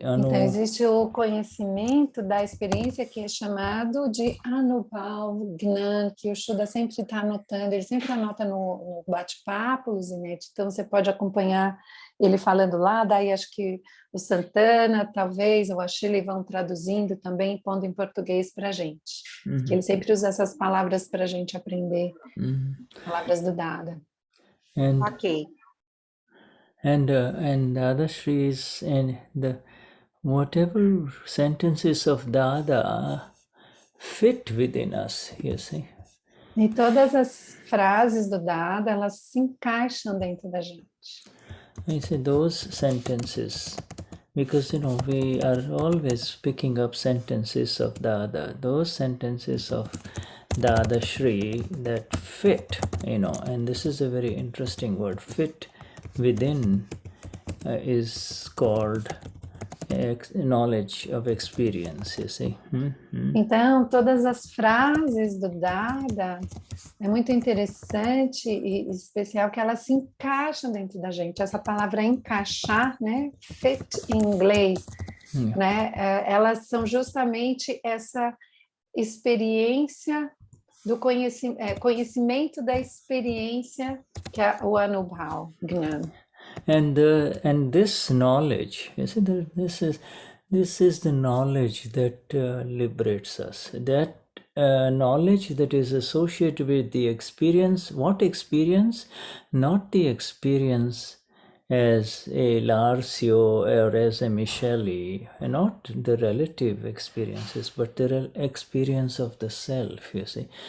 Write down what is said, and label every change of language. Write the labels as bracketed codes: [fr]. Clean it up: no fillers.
[pt] Então existe o conhecimento da experiência que é chamado de Anubhav Gnan, que o Shuddha sempre está anotando, ele sempre anota no bate-papo, Luzinete, então você pode acompanhar ele falando lá, daí acho que o Santana, talvez, ou a Shirley vão traduzindo também, pondo em português para a gente. Que ele sempre usa essas palavras para a gente aprender, palavras do Dada. [en] And, Ok. And Dadashri is in the whatever sentences of Dada fit within us, you see. [pt] E todas as frases do Dada, elas se encaixam dentro da gente. [en] I say those sentences, because we are always picking up sentences of Dada, those sentences of Dadashri that fit, and this is a very interesting word, fit within is called knowledge of experience, you see. [pt] Então, todas as frases do Dada, é muito interessante e especial que elas se encaixam dentro da gente. Essa palavra encaixar, né? Fit em inglês, né? Elas são justamente essa experiência do conhecimento da experiência que é o Anubhav, Gnan. [en] And this knowledge, you see, this is the knowledge that liberates us. That knowledge that is associated with the experience. What experience? Not the experience as a Larsio or as a Micheli, not the relative experiences, but the experience of the self, you see.